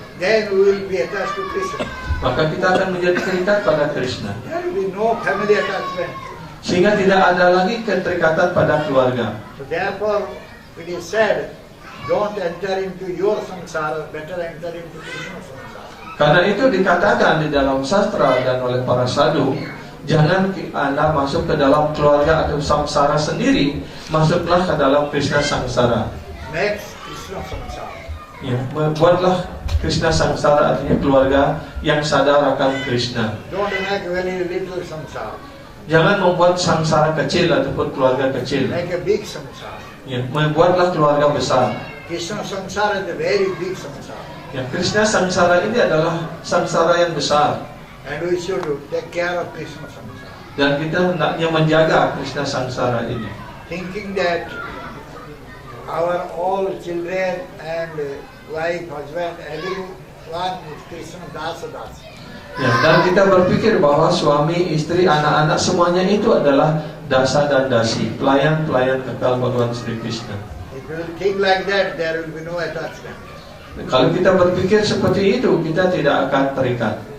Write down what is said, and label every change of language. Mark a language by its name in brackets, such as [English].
[English] then we will be attached to Krishna. [Indonesian] maka kita akan menjadi terikat pada Krishna. [English] There will be no family attachment. [Indonesian] Sehingga tidak ada lagi keterikatan pada keluarga. [English] So therefore, it is said, don't enter into your samsara, better enter into Krishna samsara. [Indonesian] Karena itu dikatakan di dalam sastra dan oleh para sadhu, jangan Anda masuk ke dalam keluarga atau samsara sendiri, masuklah ke dalam Krishna samsara. [English] Next, Krishna samsara. [Indonesian] Ya, buatlah Krishna samsara, artinya keluarga yang sadar akan Krishna. [English] Don't make very little samsara. [Indonesian] Jangan membuat samsara kecil ataupun keluarga kecil. [English] Make a big samsara. [Indonesian] Ya, membuatlah keluarga besar. [English] Krishna samsara is a very big samsara. [Indonesian] Ya, Krishna samsara ini adalah samsara yang besar. [English] And we should take care of Krishna samsara. [Indonesian] Dan kita hendaknya menjaga Krishna samsara ini. [English] Thinking that our all children and wife, husband, everyone is Krishna dasa dasa. [Indonesian] Ya, dan kita berpikir bahwa suami, istri, anak-anak semuanya itu adalah dasa dan dasi, pelayan-pelayan kekal Bhagavan Sri Krishna. [English] If you will think like that, there will be no attachment. [Indonesian] Kalau kita berpikir seperti itu, kita tidak akan terikat.